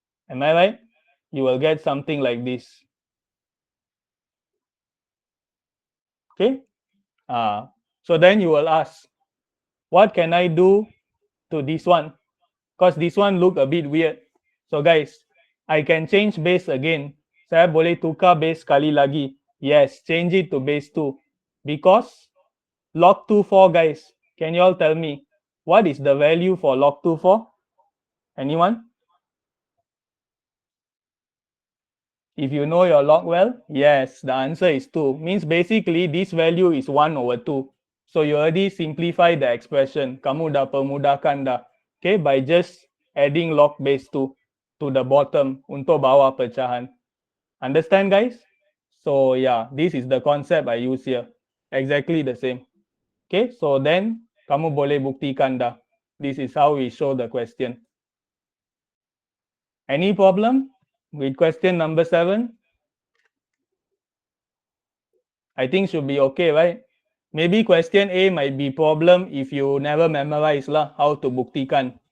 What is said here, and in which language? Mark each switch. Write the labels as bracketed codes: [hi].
[en] Am I right? You will get something like this. Okay. So then you will ask, what can I do to this one? Because this one look a bit weird. So guys, I can change base again. [ms] Saya boleh tukar base sekali lagi. [en] Yes, change it to base 2. Because log 2 4, guys, can you all tell me what is the value for log 2 4? Anyone? If you know your log well, yes, the answer is 2. Means basically this value is 1 over 2. So you already simplify the expression. [ms] Kamu dah permudahkan dah. [en] Okay, by just adding log base 2 to the bottom [ms] untuk bawah pecahan. [en] Understand, guys? So yeah, this is the concept I use here. Exactly the same. [ms] Okay, so then kamu boleh buktikan dah. [en] This is how we show the question. Any problem with question number 7? I think should be okay, right? Maybe question A might be problem if you never memorize lah how to buktikan.